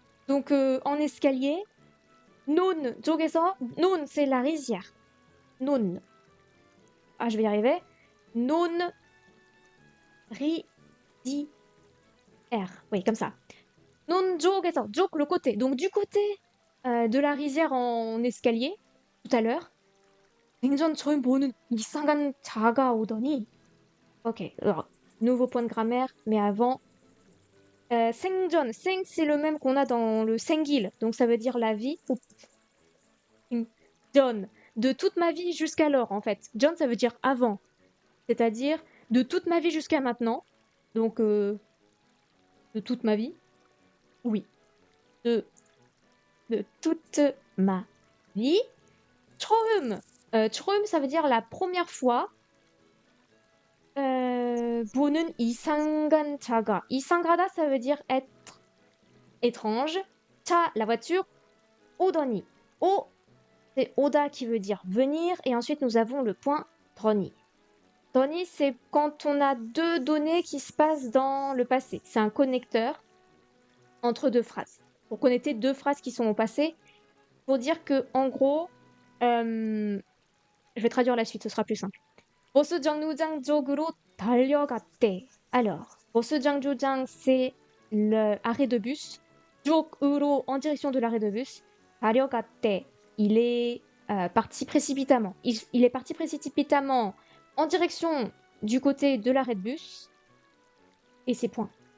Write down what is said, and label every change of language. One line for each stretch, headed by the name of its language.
French: Donc, en escalier. Non, 쪽에서, non, c'est la rizière. Non. Ah, je vais y arriver. Non, ri, di, r. Oui, comme ça. Non, 쪽에서, 쪽, le côté. Donc, du côté de la rizière en escalier, tout à l'heure.
Korean: 생전 처음 보는 이상한 자가 오더니.
French: Ok, alors, nouveau point de grammaire, mais avant. 생전, 생, c'est le même qu'on a dans le 생길, donc ça veut dire la vie. John, de toute ma vie jusqu'alors, en fait. John, ça veut dire avant, c'est-à-dire de toute ma vie jusqu'à maintenant. Donc, de toute ma vie. Oui, de toute ma vie. 처음, 처음, ça veut dire la première fois.
Korean: 보는 이상한 자가.
French: 이상하다, ça veut dire être étrange. 차, la voiture. 오더니. 오, c'est 오다 qui veut dire venir. Et ensuite, nous avons le point 더니. 더니, c'est quand on a deux données qui se passent dans le passé. C'est un connecteur entre deux phrases. Pour connecter deux phrases qui sont au passé. Pour dire que, en gros, je vais traduire la suite, ce sera plus simple.
Korean: 버스 정류장 쪽으로 달려갔대.
French: Alors, 버스 정류장, c'est l'arrêt de bus. 쪽으로, en direction de l'arrêt de bus.
Korean: 달려갔대.
French: Il est parti précipitamment. Il est parti précipitamment en direction du côté de l'arrêt de bus. Et c'est point.